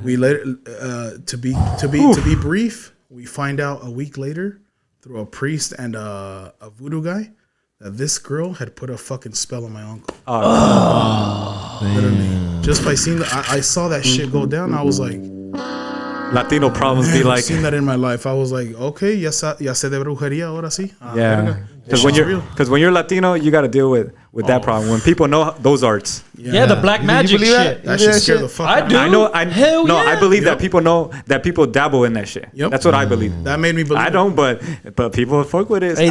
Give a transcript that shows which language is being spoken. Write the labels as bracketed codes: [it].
[en] We let to be brief. We find out a week later through a priest and a voodoo guy that this girl had put a fucking spell on my uncle. Literally, just by seeing I saw that shit go down. I was like, Latino problems be like. I've seen that in my life. I was like, okay, [es] ya sé de brujería, ahora sí. [en] Yeah, because when you're Latino, you got to deal with that problem. When people know those arts, Yeah, the black magic shit. That shit scared the fuck out of me. I do. Hell yeah. I believe that people know that people dabble in that shit. Yep. That's what I believe. That made me believe. I don't, but people fuck with it. Hey,